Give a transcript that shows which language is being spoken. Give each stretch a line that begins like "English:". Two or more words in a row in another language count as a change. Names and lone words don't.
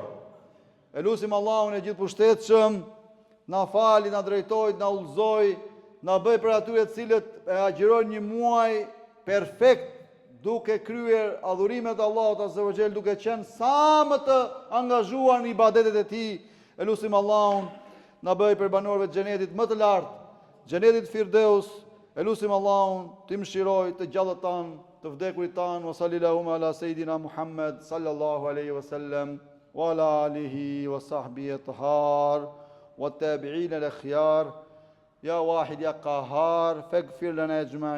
Albanian: E lutim Allahun e gjithëpushtetshëm na fali, na drejtoj, na udhëzoj, na bëj për atyre të cilët e agjërojnë një muaj perfekt, duke kryer adhurimet e Allahut
Arabic: عز وجل,
Albanian: duke qenë sa më të angazhuar në ibadetet e tij. E lutim Allahun na bëj për banorëve të xhenetit më të lartë, xhenetit Firdeus. E lutim Allahun të mëshiroj të gjallët tanë, të vdekurit tanë.
Arabic: وصلى الله على سيدنا محمد صلى الله عليه وسلم وعلى آله وصحبه الأطهار والتابعين الأخيار. يا واحد يا قهار فاغفر لنا أجمعين.